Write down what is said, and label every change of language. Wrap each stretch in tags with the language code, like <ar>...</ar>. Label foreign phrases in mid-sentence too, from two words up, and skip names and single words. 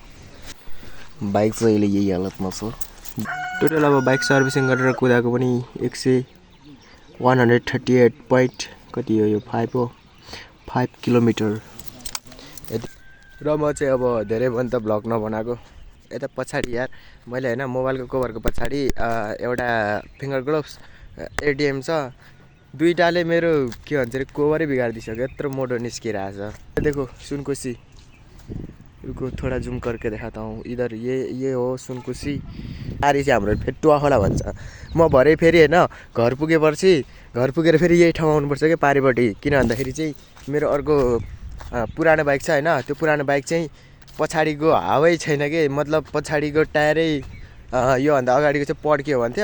<ne>बाइक चाहिँ अहिले यही हालतमा छ। टोटल अब</ne> <en>bike servicing</en> <ne>गरेर कुदाएको पनि 138 पोइन्ट कति हो यो 5 हो, 5 किलोमिटर। र म चाहिँ अब धेरै पनि त भ्लग नबनाएको। यता पछाडि यार मैले हैन मोबाइलको कभरको पछाडि एउटा</ne> <en>finger gloves</en> <ne>एटिएम छ। दुईटाले मेरो के भन्छ रे कभरै बिगारिदिसक्यो। यत्रो मोटो निस्किरहेछ। देखो सुनकुसी।</ne> <hi>रुको थोड़ा जुम करके दिखाता हूँ। इधर ये हो सुनकुसी।</hi> <ne>आरी चाहिँ हाम्रो फेरि टुवाखोला भन्छ। म भरे फेरि हैन घर पुगेर फेरि यही ठाउँ आउनुपर्छ के पारिपट्टि। किन भन्दाखेरि चाहिँ मेरो अर्को पुरानो बाइक छ हैन। त्यो पुरानो बाइक चाहिँ पछाडिको हावै छैन के, मतलब पछाडिको टायरै यो भन्दा अगाडिको चाहिँ पड्क्यो भन्थ्यो।</ne>